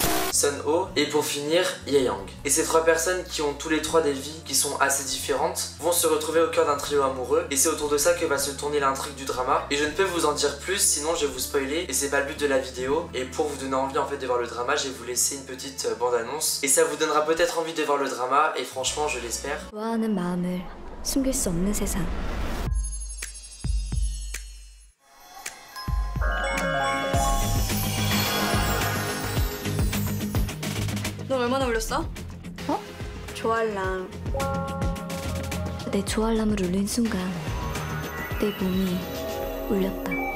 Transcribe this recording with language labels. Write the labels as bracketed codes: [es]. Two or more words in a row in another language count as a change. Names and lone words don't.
[fr] Sun-ho et pour finir Ye-young. Et ces trois personnes qui ont tous les trois des vies qui sont assez différentes vont se retrouver au cœur d'un trio amoureux et c'est autour de ça que va se tourner l'intrigue du drama. Et je ne peux vous en dire plus sinon je vais vous spoiler et c'est pas le but de la vidéo. Et pour vous donner envie en fait de voir le drama, je vais vous laisser une petite bande annonce et ça vous donnera peut-être envie de voir le drama et franchement je l'espère. [ko] 좋아하는 마음을 숨길 수 없는 세상. 너 얼마나 울렸어? 어? 좋아할랑. 내 좋아알람을 울린 순간 내 몸이 울렸다.